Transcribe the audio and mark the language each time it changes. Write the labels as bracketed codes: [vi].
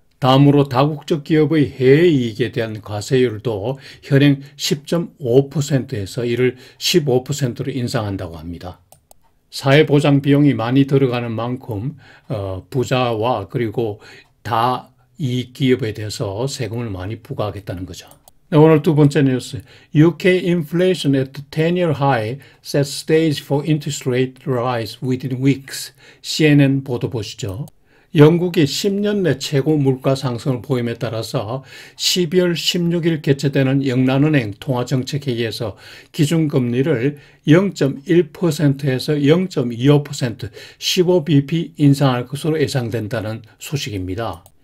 [ko] 다음으로 다국적 기업의 해외 이익에 대한 과세율도 현행 10.5%에서 이를 15%로 인상한다고 합니다. 사회보장 비용이 많이 들어가는 만큼 부자와 그리고 다이익 기업에 대해서 세금을 많이 부과하겠다는 거죠. 오늘 두 번째 뉴스. [en] UK inflation at 10-year high sets stage for interest rate rise within weeks. [ko] CNN 보도 보시죠. 영국이 10년 내 최고 물가 상승을 보임에 따라서 12월 16일 개최되는 영란은행 통화정책회의에서 기준금리를 0.1%에서 0.25% 15bp 인상할 것으로 예상된다는 소식입니다.